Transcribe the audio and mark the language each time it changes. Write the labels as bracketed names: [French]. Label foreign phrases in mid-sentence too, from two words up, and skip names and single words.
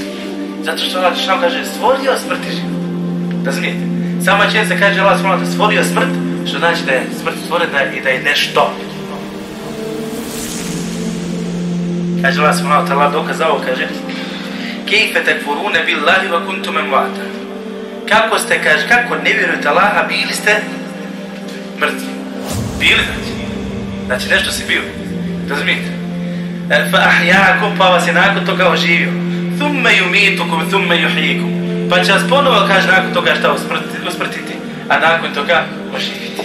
[Bosnian] Zato što Allah Đelešanu kaže stvorio smrt i život. Razumijete? Sama činjenica kaže Allah [Arabic] سبحانه وتعالى [Bosnian] stvorio smrt, što znači da je smrt stvorena i da je nešto. Kaže Allah [Arabic] سبحانه وتعالى [Bosnian] dokazao, kaže [Arabic] كيف تكفرون بالله وكنتم أمواتا. [Bosnian] Kako ste, kaže, kako ne vjerujete Allaha, bili ste mrtvi. Bili, znači nešto si bio. Razumijete? [Arabic] فأحياكم, [Bosnian] pa vas je nakon toga oživio. [Arabic] ثم يميتكم ثم يحييكم. [Bosnian] Pa će vas ponovo, kaže, nakon toga šta usmrtiti, a nakon toga oživiti.